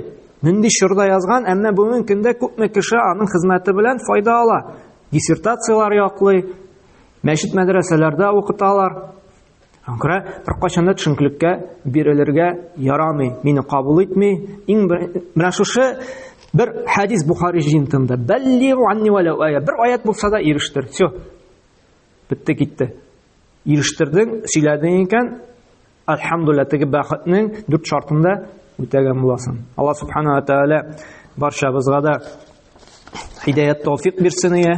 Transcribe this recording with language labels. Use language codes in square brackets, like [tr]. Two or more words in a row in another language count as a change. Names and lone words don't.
[tt] Нинди чорда язган, әмма бүген көндә күпме кеше аның хезмәте белән файда ала. Диссертациялар яклый, мәчет мәдрәсәләрдә укыталар. Анкара беркайчан да төшенкелеккә бирелергә ярамый, мине кабул итми. Менә шушы bir hadis Buxari җыентында: [ar] "بلغوا عني ولو آية". [tt] Bir аят булса да ирештер. Всё. Битте китте. Ирештердең, сөйләдең икән, алхамдулилlah, теге бәхетнең 4 шартында үтәгән буласың. Аллаһ Субханаһу ва Тәгалә барчабызга да hidaят тауфик бирсен ия.